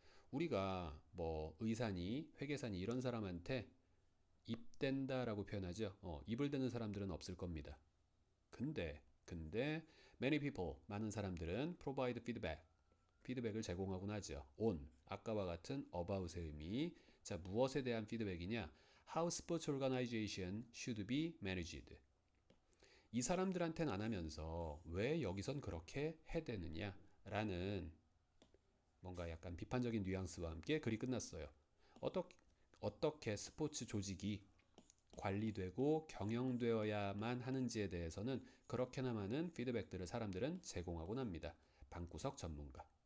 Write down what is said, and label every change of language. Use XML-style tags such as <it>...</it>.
<ko>우리가 뭐 의사니 회계사니 이런 사람한테 입된다라고 표현하죠. 입을 대는 사람들은 없을 겁니다. 근데 many people 많은 사람들은</ko> <en>provide feedback</en> <ko>피드백을 제공하곤 하죠. on 아까와 같은 about의 의미. 자, 무엇에 대한 피드백이냐?</ko> <en>How sports organization should be managed.</en> <ko>이 사람들한테는 안 하면서 왜 여기선 그렇게 해대느냐? 라는 뭔가 약간 비판적인 뉘앙스와 함께 글이 끝났어요. 어떻게 스포츠 조직이 관리되고 경영되어야만 하는지에 대해서는 그렇게나 많은 피드백들을 사람들은 제공하곤 합니다. 방구석 전문가.</ko>